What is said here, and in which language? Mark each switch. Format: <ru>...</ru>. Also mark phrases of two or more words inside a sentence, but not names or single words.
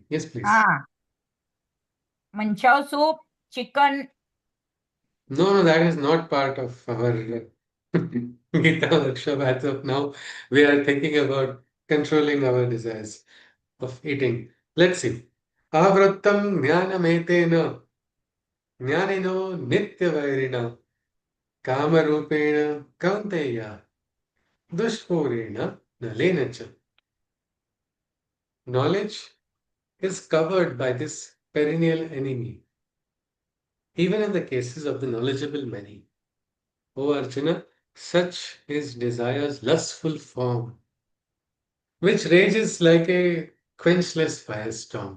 <en>Yes, please. ah, manchow soup, chicken. No, no, that is not part of our Gita workshop as of now. We are thinking about controlling our desires of eating. Let's see.</en> <sa>आवृतं ज्ञानमेतेन ज्ञानिनो नित्यवैरिणा कामरूपेण कौन्तेय दुष्पूरेण अनलेन च.</sa> <en>Knowledge is covered by this perennial enemy, even in the cases of the knowledgeable many. O Arjuna, such is desire's lustful form, which rages like a quenchless firestorm.</en>